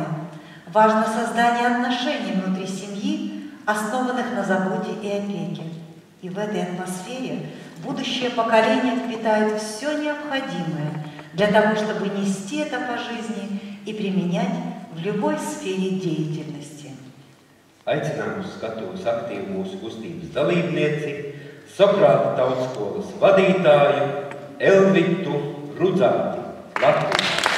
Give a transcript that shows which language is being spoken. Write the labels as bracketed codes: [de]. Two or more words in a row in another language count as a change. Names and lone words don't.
[ru] Важно создание отношений внутри семьи, основанных на заботе и опеке. И в этой атмосфере будущее поколение впитает все необходимое для того, чтобы нести это по жизни и применять в любой сфере деятельности. [lv] Aicinām uz skatuves aktīvu mūsu kustības dalībnieci, Sokrāta tautskolas vadītāju Elvitu Rudzāti Latviju.